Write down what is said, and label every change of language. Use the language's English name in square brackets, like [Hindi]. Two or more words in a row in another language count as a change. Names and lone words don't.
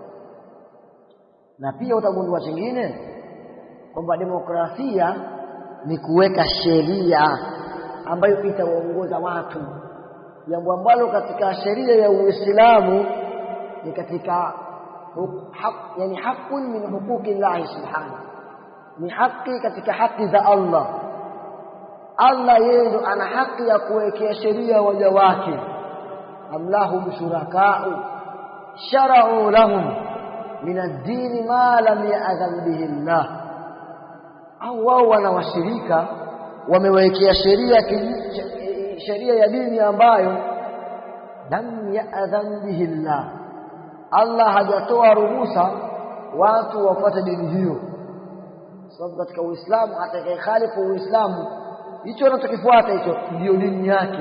[Swahili] Na pia utagundua chingine kwamba demokrasia ni kuweka sheria ambayo itawaongoza watu, jambo ambalo katika sheria ya Uislamu ni katika yani [Arabic] حق من حقوق الله سبحانه, [Swahili] ni haki katika haki za Allah. Allah yeye ndo ana haki ya kuwekea sheria waja wake. [Arabic] أم لهم شركاء شرعوا لهم من الدين ما لم يأذن به الله, [Swahili] au wao wana washirika wamewekea sheria ya dini ambayo [Arabic] لم يأذن به الله, [Swahili] Allah hajatoa ruhusa watu wafuate dini hiyo. Sababu katika Uislamu atakayekhalifu Uislamu, hicho anachokifuata hicho ndio dini yake.